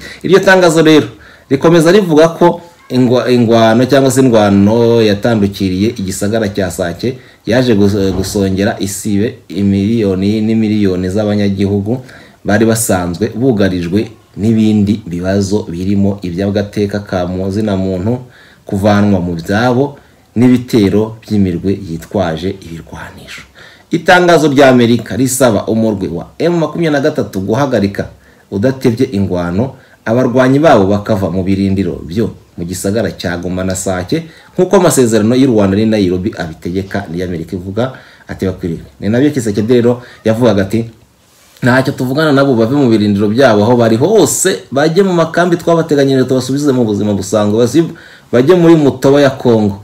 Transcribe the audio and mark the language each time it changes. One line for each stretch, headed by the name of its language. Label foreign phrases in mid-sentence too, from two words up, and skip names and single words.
Rundi: Iryo tangazo rero rikomeza rivuga ko ingwano cyangwa se indwano yatandukiriye igisagara cya Sake yaje gusongera isibe imiliyoni n'imiliyoni z'abanyagihugu bari basanzwe bugarijwe n'ibindi bibazo birimo iby'agateka ka muntu, kuvanwa mu byabo n'ibitero by'imirwe yitwaje ibirwanisho. Itangazo rya Amerika risaba umurwi wa M23 guhagarika udatebye ingwano, abarwanyi babo bakava mu birindiro byo mu gisagara cya Goma na Sake nk'uko amasezerano y'u Rwanda ni Nairobi abitegeka. Ni Amerika ivuga ati bakwiriye. Ni nabyo Kisekedi rero yavugaga ati ntacyo tuvugana nabo, bave mu birindiro byabo aho bari hose, bajye mu makambi twabateganyirije tubasubize mu buzima busanzwe, bajye muri Mutobo ya Kongo.